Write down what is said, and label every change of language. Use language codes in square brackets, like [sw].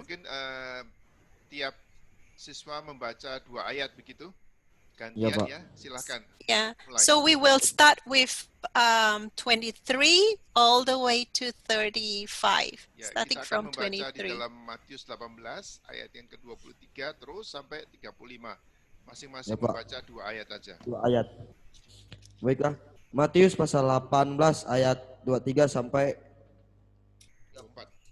[id] Mungkin tiap siswa membaca 2 ayat begitu. Gantian Pak. ya, silakan. [en] Yeah. [id] Mulai. [en] So we will start with 23 all the way to 35. [id] Ya, [en] Starting from [id] akan membaca di dalam Matius 18 ayat yang ke-23 terus sampai 35. Masing-masing Ya, Pak. membaca 2 ayat aja. 2 ayat. Baiklah. Matius pasal 18 ayat 23 sampai 24.